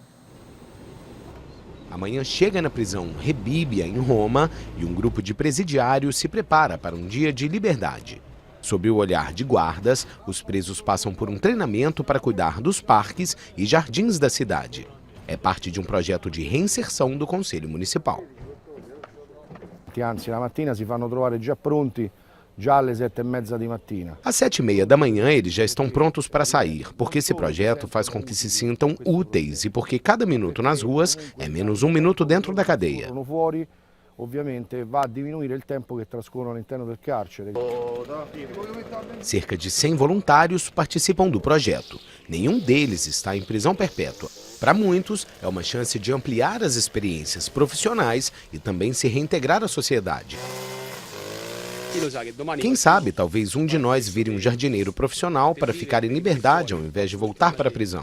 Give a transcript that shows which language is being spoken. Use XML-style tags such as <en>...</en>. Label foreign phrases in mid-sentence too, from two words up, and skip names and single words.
<pt>Amanhã chega na prisão Rebibbia, em Roma, e um grupo de presidiários se prepara para um dia de liberdade. Sob o olhar de guardas, os presos passam por um treinamento para cuidar dos parques e jardins da cidade. É parte de um projeto de reinserção do Conselho Municipal.</pt> <it>Anzi, la mattina si fanno trovare già pronti</it> <pt>já às 7h30 da manhã. Às 7h30 da manhã eles já estão prontos para sair, porque esse projeto faz com que se sintam úteis e porque cada minuto nas ruas é menos um minuto dentro da cadeia.</pt> <it>Ovviamente vai a diminuire il tempo che trascorrono all'interno del carcere.</it> <pt>Cerca de 100 voluntários participam do projeto. Nenhum deles está em prisão perpétua. Para muitos, é uma chance de ampliar as experiências profissionais e também se reintegrar à sociedade. Quem sabe, talvez um de nós vire um jardineiro profissional para ficar em liberdade ao invés de voltar para a prisão.</pt>